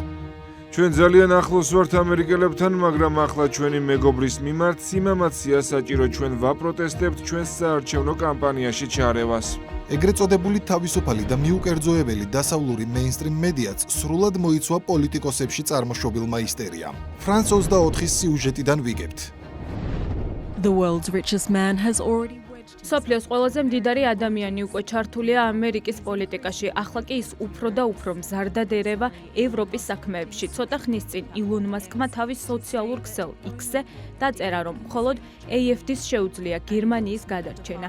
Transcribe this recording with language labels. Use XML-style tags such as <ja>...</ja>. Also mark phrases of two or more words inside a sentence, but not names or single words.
<ka>ჩვენ ძალიან ახლოს ვართ ამერიკელებთან, მაგრამ ახლა ჩვენი მეგობრის მიმართ სიმამაცია საჭირო ჩვენ ვაპროტესტებთ ჩვენს საარჩევნო კამპანიაში ჩარევას. ეგრეთ წოდებული თავისუფალი და მიუკერძოებელი დასავლური მეინსტრიმ მედიაც სრულად მოიცვა პოლიტიკოსებში წარმოშობილმა ისტერიამ. ფრანც 24-ის სიუჟეტიდან ვიგებთ.</ka> <en>The world's richest man has already</en> <ka>სოფლიოს ყველაზე მდიდარი ადამიანი უკვე ჩართულია ამერიკის პოლიტიკაში. ახლა კი ის უფრო და უფრო მზარდად ერევა ევროპის საქმეებში. ცოტა ხნის წინ ილონ მასკმა თავის სოციალურ ქსელ X-ზე დაწერა, რომ მხოლოდ AfD-ს შეუძლია გერმანიის გადარჩენა.</ka>